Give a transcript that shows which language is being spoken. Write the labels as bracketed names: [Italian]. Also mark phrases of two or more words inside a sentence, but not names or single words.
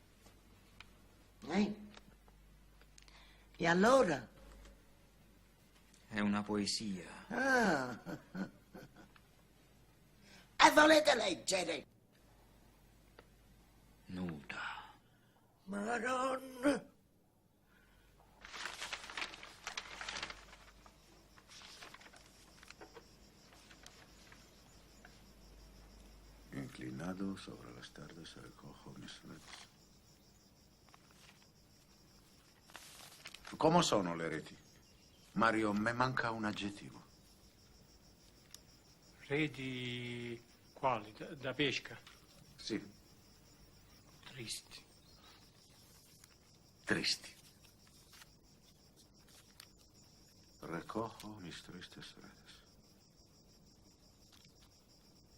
[Italian] E allora? È una poesia. Ah. E volete leggere? Nuda. Madonna. [Spanish] Inclinado sobre las tardes recojo mis reti. [Italian] Come sono le reti? Mario, me manca un aggettivo. Reti quali? Da pesca? Sì, Tristi. tristi. [Spanish] Recojo mis tristes redes.